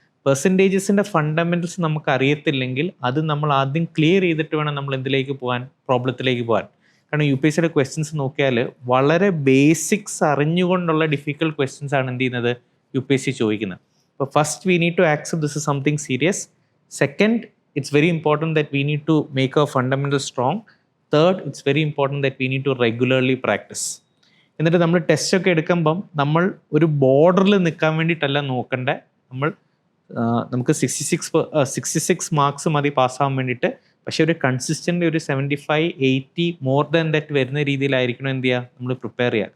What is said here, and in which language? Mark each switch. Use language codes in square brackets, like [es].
[ml] പെർസെൻറ്റേജസിൻ്റെ fundamentals നമുക്ക് അറിയത്തില്ലെങ്കിൽ അത് നമ്മൾ ആദ്യം ക്ലിയർ ചെയ്തിട്ട് വേണം നമ്മൾ എന്തിലേക്ക് പോകാൻ, പ്രോബ്ലത്തിലേക്ക് പോകാൻ. കാരണം UPSCയുടെ ക്വസ്റ്റ്യൻസ് നോക്കിയാൽ വളരെ ബേസിക്സ് അറിഞ്ഞുകൊണ്ടുള്ള ഡിഫിക്കൽട്ട് ക്വസ്റ്റ്യൻസ് ആണ് എന്ത് ചെയ്യുന്നത്, UPSC ചോദിക്കുന്നത്. അപ്പോൾ [en] First we need to accept this is something serious. Second, it's very important that we need to make our fundamentals strong. Third, it's very important that we need to regularly practice. [ml] എന്നിട്ട് നമ്മൾ ടെസ്റ്റൊക്കെ എടുക്കുമ്പം നമ്മൾ ഒരു ബോർഡറിൽ നിൽക്കാൻ വേണ്ടിയിട്ടല്ല നോക്കണ്ടേ, നമുക്ക് 66 മാർക്സ് മതി പാസ്സാകാൻ വേണ്ടിയിട്ട്. പക്ഷേ ഒരു കൺസിസ്റ്റൻ്റ് ഒരു 75-80 [en] more than that [ml] വരുന്ന രീതിയിലായിരിക്കണം എന്ത് ചെയ്യുക, നമ്മൾ പ്രിപ്പയർ ചെയ്യുക.